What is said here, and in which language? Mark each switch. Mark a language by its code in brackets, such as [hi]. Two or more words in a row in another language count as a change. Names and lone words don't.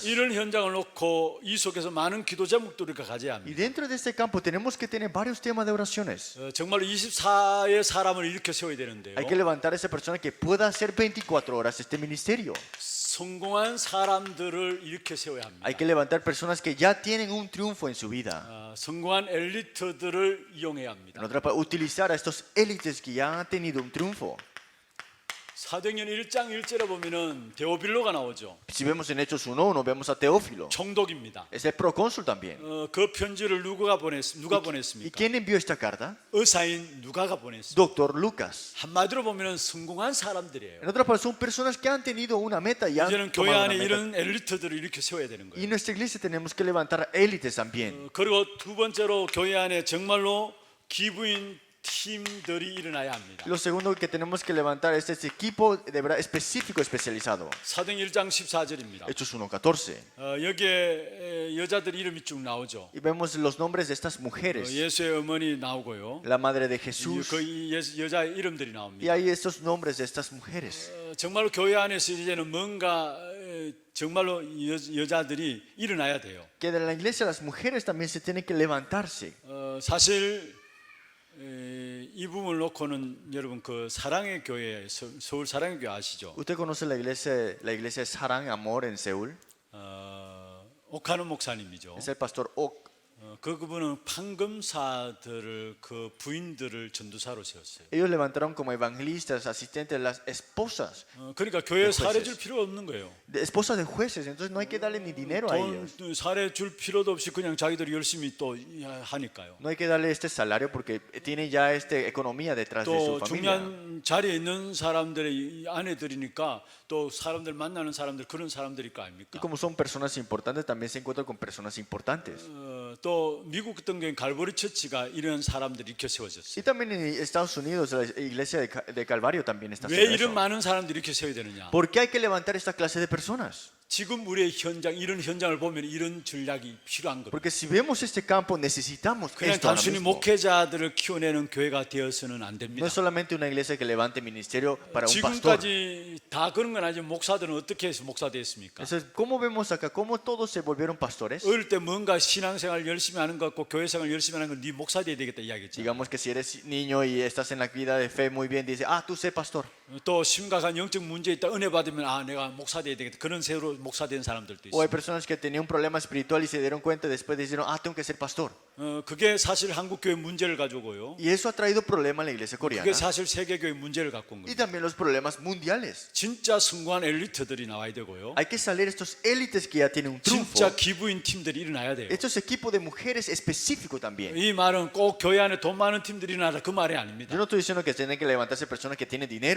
[ko] 이런 현장을 놓고 이 속에서 많은 기도 제목들을 우리가 가져야 [es] Y [ko] 합니다. [es] dentro de este campo tenemos que tener varios temas de oraciones. [ko] 정말로 24의 사람을 일으켜 세워야 되는데요. [es] Hay que levantar a esa persona que pueda hacer 24 horas este ministerio. [ko] 성공한 사람들을 일으켜 세워야 합니다. [es] Hay que levantar personas que ya tienen un triunfo en su vida. [ko] 성공한 엘리트들을 이용해야 [es] En [ko] 합니다. [es] otra palabra, utilizar a estos élites que ya han tenido un triunfo. [ko] 사도행전 1장 1절에 보면은 데오빌로가 나오죠. [es] Si vemos en Hechos 1:1, vemos a Teófilo. [ko] 총독입니다. [es] Es el procónsul también. [ko] 그 편지를 누가 [es] ¿Y [ko] 보냈습니까? [es] quién envió esta carta? [ko] 의사인 누가가 보냈습니다. [es] Doctor Lucas. [ko] 한마디로 보면은 성공한 사람들이에요. [es] En otras palabras, son personas que han tenido una meta y han [ko] 이제는 교회 [es] tomado [ko] 안에 [es] una meta. [ko] 이런 엘리트들을 일으켜 세워야 되는 [es] Y [ko] 거예요. [es] en nuestra iglesia tenemos que levantar élites también. [ko] 그리고 두 번째로 교회 안에 정말로 기부인 팀들이 일어나야 합니다. [es] Lo segundo que tenemos que levantar es este equipo de verdad específico, especializado. [ko] 사도행 1장 14절입니다. [es] Hechos 1:14. [ko] 여기에 여자들 이름이 쭉 나오죠. [es] Y vemos los nombres de estas mujeres. [ko] 예수의 어머니 나오고요. [es] La madre de Jesús. [ko] 그 여자 이름들이 [es] Y [ko] 나옵니다. [es] hay estos nombres de estas mujeres. [ko] 정말로 교회 안에서 이제는 뭔가 정말로 여자들이 일어나야 돼요. [es] Que de la iglesia las mujeres también se tienen que levantarse. [ko] 사실 이 부분을 놓고는 여러분 그 사랑의 교회 서울 사랑의 교회 아시죠? [es] ¿Usted conoce la iglesia Sarang Amor en Seúl? [ko] 옥하는 목사님이죠. [es] Es el pastor Ok [ko] 그분은 판금사들을 그 부인들을 전도사로 세웠어요. [es] Ellos levantaron como evangelistas, asistentes de las esposas, [ko] 그러니까 교회에 사례 줄 필요가 없는 거예요. [es] de esposas de jueces. Entonces no hay que darle ni dinero a ellos. [ko] 돈 사례 줄 필요도 없이 그냥 자기들이 열심히 또 하니까요. [es] No hay que darle este salario porque tiene ya esta economía detrás de su [ko] 또 [es] familia. [ko] 중요한 자리에 있는 사람들의 아내들이니까 또 사람들 만나는 사람들 그런 사람들일 거 [es] Y [ko] 아닙니까? [es] como son personas importantes, también se encuentran con personas importantes. [ko] 또 미국 같은 경우에 갈보리 처치가 이런 사람들이 이렇게 세워졌어요. [es] Y también en Estados Unidos, la iglesia de Calvario también está [ko] 왜 [es] haciendo [ko] 이런 [es] eso. [ko] 많은 사람들이 이렇게 세워야 되느냐? [es] ¿Por qué hay que levantar esta clase de personas? [ko] 지금 우리의 현장 이런 현장을 보면 이런 전략이 필요한 겁니다. [es] Porque si vemos este campo, necesitamos [ko] 그냥 [es] esto ahora [ko] 단순히 [es] mismo. [ko] 목회자들을 키워내는 교회가 되어서는 안 [es] No [ko] 됩니다. [es] es solamente una iglesia que levante ministerio para un pastor. [ko] 지금까지 다 그런 건 아니지만 목사들은 어떻게 해서 목사 됐습니까? [es] Entonces, ¿cómo vemos acá? ¿Cómo todos se volvieron pastores? [ko] 어릴 때 뭔가 신앙생활 열심히 하는 것 같고 교회생활 열심히 하는 건 네 목사 돼야 되겠다 이야기했죠. [es] Digamos que si eres niño y estás en la vida de fe muy bien, dice, tú sé pastor. [ko] 또 심각한 영적 문제 있다 은혜 받으면 내가 목사 돼야 되겠다 그런 새로 목사 된 사람들도 [es] O hay [ko] 있어요. [es] personas que tenían un problema espiritual y se dieron cuenta después dijeron, tengo que ser pastor. [ko] 그게 사실 한국 교회 문제를 가지고요. [es] Y eso ha traído problemas en la iglesia coreana. [ko] 그게 사실 세계 교회 문제를 갖고 온 [es] Y [ko] 거예요. [es] también los problemas mundiales. [ko] 진짜 성공한 엘리트들이 나와야 되고요. [es] Hay que salir estos élites que ya tienen un triunfo. [ko] 진짜 기부인 팀들이 일어나야 돼요. [es] Estos equipos de mujeres específicos también. [ko] 이 말은 꼭 교회 안에 돈 많은 팀들이 일어나라 그 말이 아닙니다. [es] Yo no estoy diciendo que tienen que levantarse personas que tienen dinero.